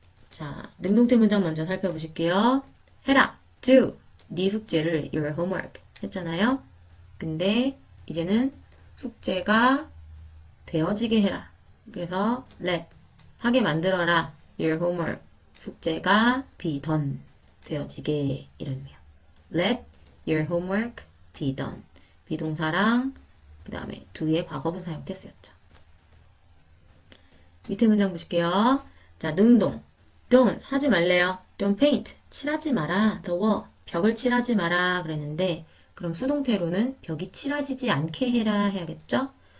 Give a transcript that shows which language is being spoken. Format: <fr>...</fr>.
<ko>자, 능동태 문장 먼저 살펴보실게요. 해라, do, 네 숙제를</ko> <en>your homework</en> <ko>했잖아요. 근데 이제는 숙제가 되어지게 해라. 그래서 let, 하게 만들어라.</ko> <en>your homework,</en> <ko>숙제가</ko> <en>be done,</en> <ko>되어지게 이런 의미예요.</ko> <en>let your homework be done.</en> <ko>비동사랑 그 다음에 do의 과거분사 형태 쓰였죠. 밑에 문장 보실게요. 자, 능동. Don't 하지 말래요.</ko> <en>Don't paint</en> <ko>칠하지 마라.</ko> <en>The wall</en> <ko>벽을 칠하지 마라 그랬는데 그럼 수동태로는 벽이 칠하지지 않게 해라 해야겠죠?</ko>